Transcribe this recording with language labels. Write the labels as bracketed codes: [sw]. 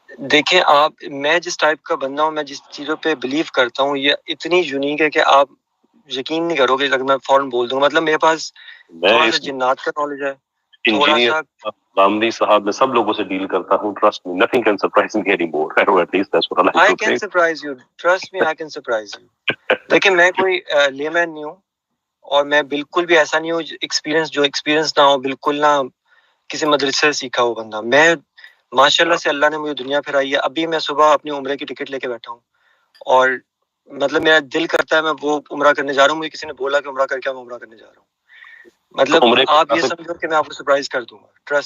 [ur] دیکھیں آپ، میں جس ٹائپ کا بندہ ہوں، میں جس چیزوں پہ بلیو کرتا ہوں یہ اتنی یونیک ہے کہ آپ یقین نہیں کرو گے اگر میں فوراً بول دوں۔ مطلب میرے پاس تھوڑا سا جنات کا نالج ہے، تھوڑا سا غامدی صاحب میں سب لوگوں سے ڈیل کرتا ہوں۔ Trust me, [en] nothing can surprise me anymore. At least that's what I like to say. I can surprise you. Trust me, I can surprise you. [ur] دیکھیں میں کوئی لیمن نہیں ہوں، اور میں بالکل بھی ایسا نہیں ہوں جو ایکسپیرینس نہ ہو، بالکل نہ کسی مدرسے سے سیکھا ہو بندہ۔ میں ماشاء اللہ سے اللہ نے مجھے دنیا پھرائی ہے۔ ابھی میں صبح اپنی عمرے کی ٹکٹ لے کے بیٹھا ہوں، اور مطلب میرا دل کرتا ہے میں وہ عمرہ کرنے جا رہا ہوں۔ مجھے کسی نے بولا کہ عمرہ کر کے میں عمرہ کرنے جا رہا ہوں۔ مطلب آپ یہ سمجھو کہ میں آپ کو سرپرائز کر دوں گا۔